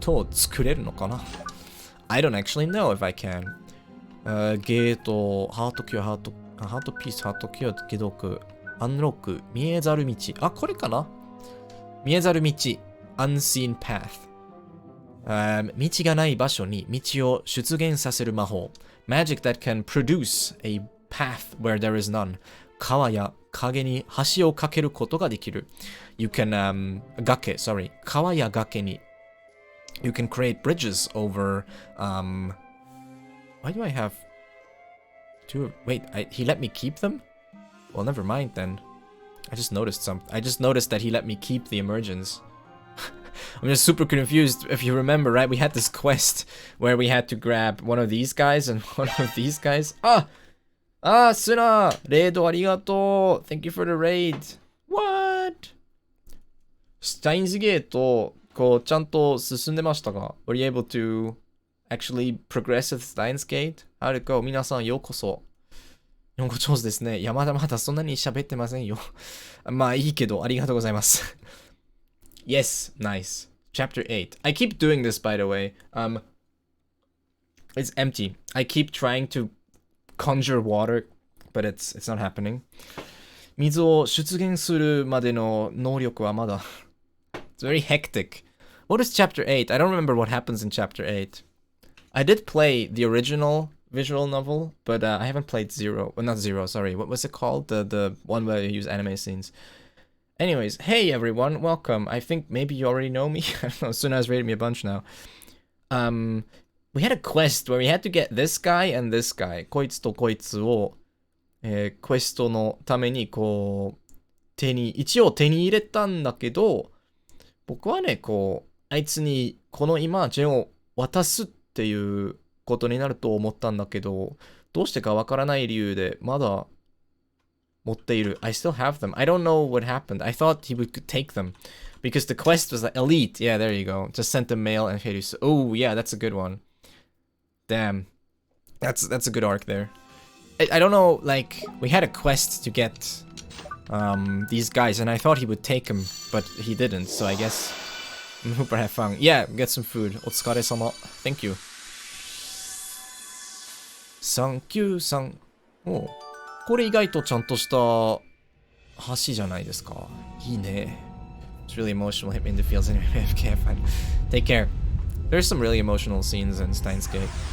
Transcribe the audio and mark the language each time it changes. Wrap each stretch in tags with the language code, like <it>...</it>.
<ja>作れるのかな</ja> <en>I don't actually know if I can.</en> <ja>ゲート、ハートキュア、ハートピース、ハートキュア、解読、アンロック、見えざる道。あ、これかな見えざる道、</ja> <en>unseen path。</en> <ja>道がない場所に道を出現させる魔法。</ja> <en>Magic that can produce a path where there is none.</en> <ja>川や影に橋を架けることができる。</ja> <en>You can,</en> <ja>崖、</ja> <en>sorry.</en> <ja>川や崖に。</ja> <en>You can create bridges over, why do I have two? Wait, he let me keep them? Well, never mind then. I just noticed that he let me keep the emergence. I'm just super confused. If you remember, right? We had this quest where we had to grab one of these guys and one of these guys. Suna! Raid arigato! Thank you for the raid. What?</en> <ja>シュタインズゲート、こう、ちゃんと進んでましたが</ja> <en>Were you able to actually progress with Steins Gate? How'd it go?</en> <ja>皆さんようこそ。日本語上手ですね。いや、まだまだそんなに喋ってませんよ。まあいいけど、ありがとうございます。</ja> <en>Yes, nice. Chapter 8. I keep doing this, by the way. It's empty. I keep trying to conjure water, but it's not happening.</en> <ja>水を出現するまでの能力はまだ。</ja> <en>It's very hectic. What is Chapter 8? I don't remember what happens in Chapter 8. I did play the original visual novel, but I haven't played Zero. Well, not Zero, sorry. What was it called? The one where you use anime scenes. Anyways, hey everyone, welcome. I think maybe you already know me. I don't know, Suna's rated me a bunch now. We had a quest where we had to get this guy and this guy.</en> <ja>こいつとこいつを、クエストのためにこう、一応手に入れたんだけど、僕はね、こう、あいつにこのイマージェンを渡すっていうことになると思ったんだけど、どうしてかわからない理由でまだ持っている。</ja> <en>I still have them. I don't know what happened. I thought he would take them. Because the quest was like elite. Yeah, there you go. Just sent a mail and hit you. Oh, yeah, that's a good one. Damn. That's a good arc there. I don't know, like, we had a quest to get these guys, and I thought he would take them, but he didn't, so I guess Hooper have fun. Yeah, get some food. Otsukare-sama. Thank you. Thank you, san. Oh.</en> <ja>これ意外とちゃんとした橋じゃないですか。いいね。</ja> <en>It's really emotional. Hit me in the fields anyway. Okay, fine. Take care. There's some really emotional scenes in Steins Gate.</en>